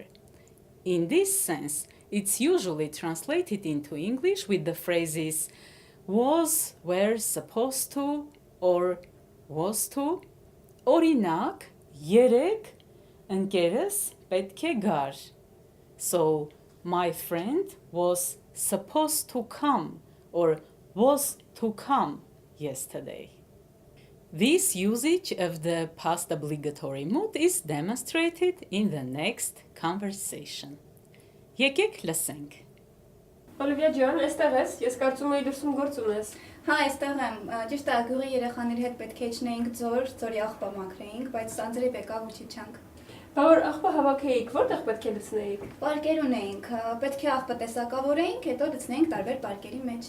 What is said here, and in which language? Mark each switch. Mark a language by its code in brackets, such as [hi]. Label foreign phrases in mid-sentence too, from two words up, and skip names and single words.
[en] In this sense, it's usually translated into English with the phrases was, were, supposed to, or was to. [hy] Օրինակ, երեք ընկերս պետք է գար. [en] So, my friend was supposed to come or was to come yesterday. This usage of the past obligatory mood is demonstrated in the next conversation. [hy] Եկեք լսենք. Օլիվիա ջան, այստեղ ես։ Ես կարծում եի դրսում գործ ունես։ Հա, այստեղ եմ։ Ճիշտ է, գյուղի երեխաների հետ պետք է իջնեինք ձորի աղբա մաքրեինք, բայց անձրև եկավ ու չիջանք։ Բա որ աղբը հավաքեիք, որտեղ պետք է լցնեիք։ Պարկեր ունեինք, պետք է աղբը տեսակավորեինք, հետո լցնեինք տարբեր պարկերի մեջ։